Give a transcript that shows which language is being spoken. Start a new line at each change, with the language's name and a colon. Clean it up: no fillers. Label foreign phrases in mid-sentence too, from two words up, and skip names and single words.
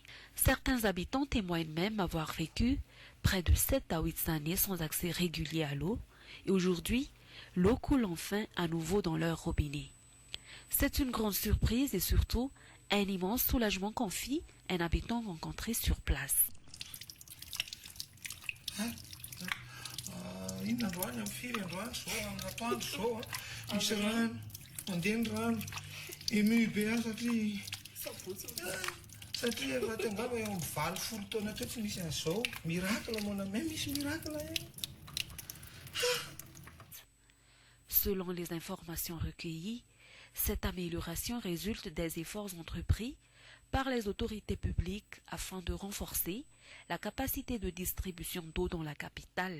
French: Certains habitants témoignent même avoir vécu près de 7 à 8 années sans accès régulier à l'eau et aujourd'hui, l'eau coule enfin à nouveau dans leur robinet. C'est une grande surprise et surtout un immense soulagement confie un habitant rencontré sur place.
Malagasy: Iny androany amin'ny firy androany zao amin'ny atoandro zao misy rano mandeha ny rano ému be aho satria efa tengava eo amin'ny 20 taona teo tsy misy an'izao
French: miracle mon ami
Malagasy: misy miracle
French: Selon les informations recueillies, cette amélioration résulte des efforts entrepris par les autorités publiques afin de renforcer la capacité de distribution d'eau dans la capitale.